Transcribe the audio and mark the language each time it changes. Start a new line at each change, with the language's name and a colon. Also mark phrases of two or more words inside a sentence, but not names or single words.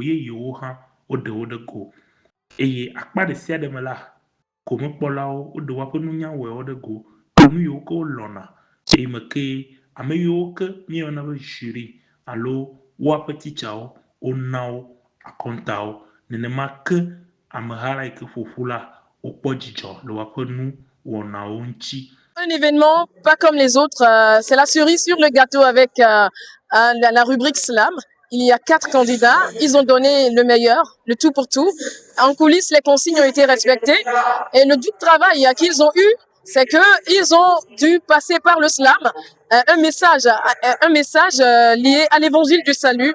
Ewe: yeyewo hã woɖe wo ɖe go eye akpa ɖe sia ɖe me la, gomekpɔlawo woɖe woaƒe nunyawɔwo ɖe go kple nu yiwo ke wolɔ̃na eye me ke ame yiwo ke míeyɔna be jury alo woaƒe titsawo wona wo akɔntawo, nenema ke ameha la yi ke ƒoƒu la wokpɔ dzidzɔ le woaƒe nu wɔnawo ŋuti.
French: Un événement pas comme les autres, c'est la cerise sur le gâteau avec la rubrique slam. Il y a 4 candidats, ils ont donné le meilleur, le tout pour tout. En coulisses, les consignes ont été respectées et le but de travail qu'ils ont eu, c'est qu'ils ont dû passer par le slam un message lié à l'évangile du salut.